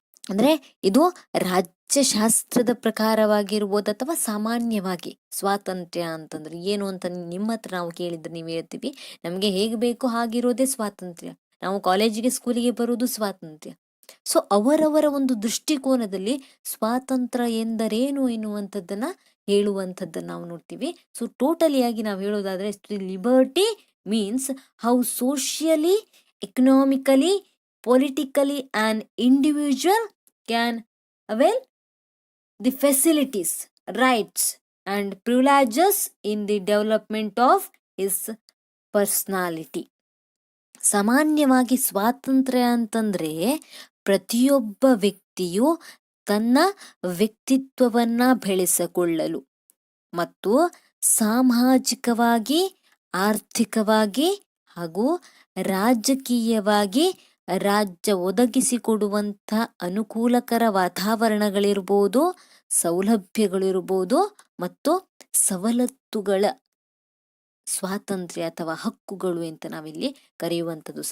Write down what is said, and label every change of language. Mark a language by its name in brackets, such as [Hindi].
[Kannada] ಅಂದ್ರೆ ಇದು ರಾಜ್ಯಶಾಸ್ತ್ರದ ಪ್ರಕಾರವಾಗಿರ್ಬೋದು ಅಥವಾ ಸಾಮಾನ್ಯವಾಗಿ ಸ್ವಾತಂತ್ರ್ಯ ಅಂತಂದ್ರೆ ಏನು ಅಂತ ನಿಮ್ಮ ಹತ್ರ ನಾವು ಕೇಳಿದ್ರೆ ನೀವು ಹೇಳ್ತೀವಿ, ನಮ್ಗೆ ಹೇಗೆ ಬೇಕು ಹಾಗಿರೋದೇ ಸ್ವಾತಂತ್ರ್ಯ, ನಾವು ಕಾಲೇಜಿಗೆ ಸ್ಕೂಲಿಗೆ ಬರುವುದು ಸ್ವಾತಂತ್ರ್ಯ. ಸೊ ಅವರವರ ಒಂದು ದೃಷ್ಟಿಕೋನದಲ್ಲಿ ಸ್ವಾತಂತ್ರ್ಯ ಎಂದರೇನು ಎನ್ನುವಂಥದ್ದನ್ನ ಹೇಳುವಂಥದ್ದನ್ನ ನಾವು ನೋಡ್ತೀವಿ. ಸೊ ಟೋಟಲಿಯಾಗಿ ನಾವು ಹೇಳೋದಾದ್ರೆ [English] Liberty means how socially, economically, politically an individual can avail the facilities, rights and privileges in the development of his personality. [Kannada] ಸಾಮಾನ್ಯವಾಗಿ ಸ್ವಾತಂತ್ರ್ಯ ಅಂತಂದ್ರೆ ಪ್ರತಿಯೊಬ್ಬ ವ್ಯಕ್ತಿಯು ತನ್ನ ವ್ಯಕ್ತಿತ್ವವನ್ನ ಬೆಳೆಸಿಕೊಳ್ಳಲು ಮತ್ತು ಸಾಮಾಜಿಕವಾಗಿ, ಆರ್ಥಿಕವಾಗಿ ಹಾಗೂ ರಾಜಕೀಯವಾಗಿ ರಾಜ್ಯ ಒದಗಿಸಿಕೊಡುವಂಥ ಅನುಕೂಲಕರ ವಾತಾವರಣಗಳಿರ್ಬೋದು, ಸೌಲಭ್ಯಗಳಿರ್ಬೋದು ಮತ್ತು ಸವಲತ್ತುಗಳ ಸ್ವಾತಂತ್ರ್ಯ ಅಥವಾ ಹಕ್ಕುಗಳು ಅಂತ ನಾವಿಲ್ಲಿ ಕರೆಯುವಂಥದ್ದು.